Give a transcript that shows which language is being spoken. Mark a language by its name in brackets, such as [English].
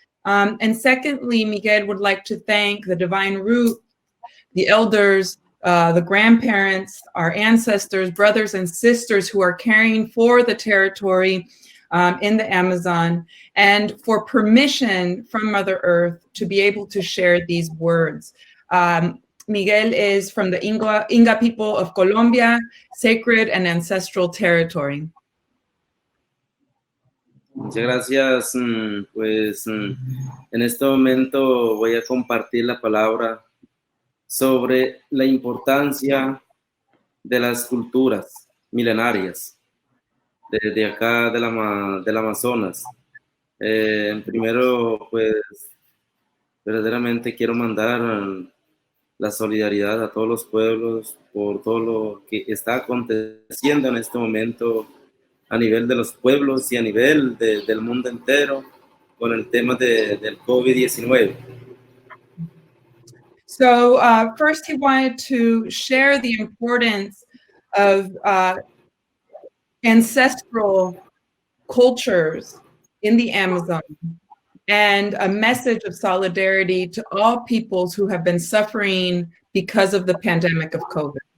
[English] And secondly, Miguel would like to thank the Divine Root, the elders, the grandparents, our ancestors, brothers and sisters who are caring for the territory in the Amazon, and for permission from Mother Earth to be able to share these words. Miguel is from the Inga people of Colombia, sacred and ancestral territory. [Spanish] Muchas gracias. Pues en este momento voy a compartir la palabra sobre la importancia de las culturas milenarias de acá del Amazonas. Primero, pues verdaderamente quiero mandar la solidaridad a todos los pueblos por todo lo que está aconteciendo en este momento a nivel de los pueblos y a nivel del mundo entero con el tema del COVID-19. [English] So first he wanted to share the importance of ancestral cultures in the Amazon and a message of solidarity to all peoples who have been suffering because of the pandemic of COVID.